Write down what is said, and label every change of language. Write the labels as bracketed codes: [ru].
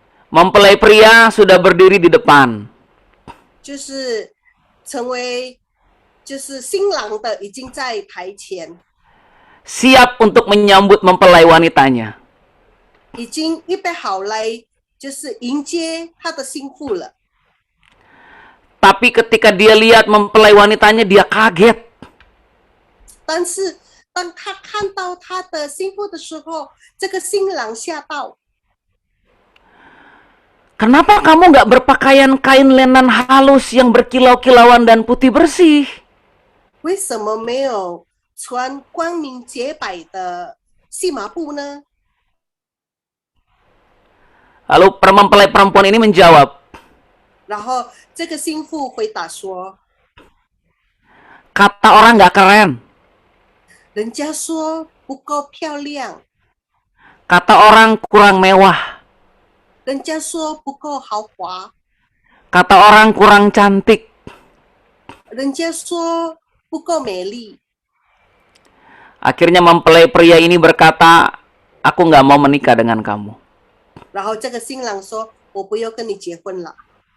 [id] Mempelai pria sudah berdiri di depan. [zh] 就是成为就是新郎的已经在台前， [id] Siap untuk menyambut mempelai wanitanya. [zh] 已经预备好来就是迎接他的心腹了。 [id] Tapi ketika dia lihat mempelai wanitanya, dia kaget. [zh] 但是当他看到他的心腹的时候，这个新郎吓到。 [id] Kenapa kamu nggak berpakaian kain lenan halus yang berkilau-kilauan dan putih bersih? [zh] 为什么没有穿光明洁白的细麻布呢？ [id] Lalu mempelai perempuan ini menjawab, [zh] 然后这个心腹回答说 [id] kata orang nggak keren, [zh] 人家说不够漂亮， [id] kata orang kurang mewah, [zh] 人家说不够豪华， [id] kata orang kurang cantik. [zh] 人家说不够美丽。 [id] Akhirnya mempelai pria ini berkata, aku nggak mau menikah dengan kamu. [zh] 然后这个新郎说：“我不要跟你结婚了。”